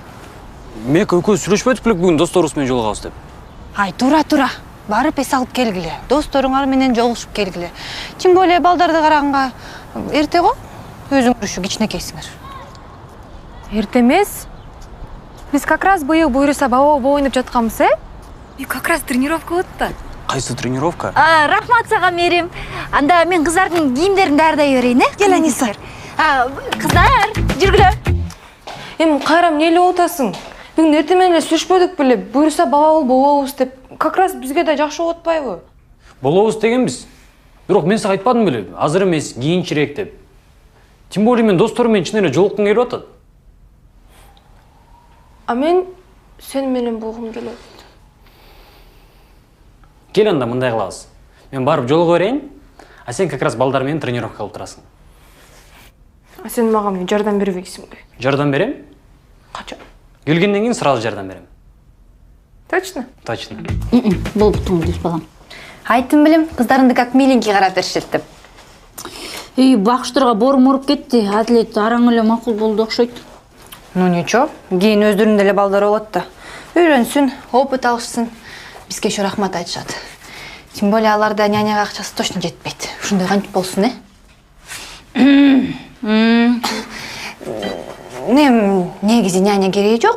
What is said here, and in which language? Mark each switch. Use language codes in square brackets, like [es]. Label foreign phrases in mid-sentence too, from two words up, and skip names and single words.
[ky] Мек экөөбүз сүйлөшпөдүк беле бүгүн досторубуз менен жолугабыз деп. Ай, тура. Барып эс алып келгиле. Досторуңар менен жолугушуп келгиле. [ru] Тем более, [ky] балдарды караганга эрте го. Өзүңөр ушу кичинекейсиңер. Эрте эмес. Биз [ru] как раз [ky] быйыл буйруса баба ойноп жатканбыз, [ru] Как раз [ky] тренировка болот да. Кайсы тренировка? Рахмат сага, Мерим. Анда мен кыздардын кийимдерин даярдай берейин, Кел, Аниса. Кыздар, жүргүлө. Эми кайра эмне эле отасың? Бүгүн эртең менен эле сүйлөшпөдүк беле? Буйруса баба болобуз деп. [ru] Как раз [ky] бизге да жакшы болуп атпайбы? Болобуз дегенбиз. Бирок мен сага айтпадым беле? Азыр эмес, кийинчирээк деп. [ru] Тем более [ky] мен досторум менен чын эле жолуккум келип атат. А мен сен менен болгум келет. Кел анда мындай кылабыз. Мен барып жолуга берейин, а сен [ru] как раз [ky] балдар менен тренировка кылып турасың. А сен мага эмне жардам бербейсиңби? Жардам берем? Качан? Келгенден кийин сразу жардам берем. Точно? Точно. Болуптуң, дус балам. Айттым билем, кыздарыңды [ru] как миленький [ky] карап беришет деп. Бакыштарга борум уруп кетти. Адлет араң эле макул болду окшойт. [ru] Ну ничего, [ky] кийин өздөрүнүн эле балдары болот да. Үйрөнсүн, опыт алышсын. Бизге еще рахмат айтышат. [ru] Тем более [ky] аларда няняга акчасы точно жетпейт. Ушундай кантип болсун, негизи няня кереги жок.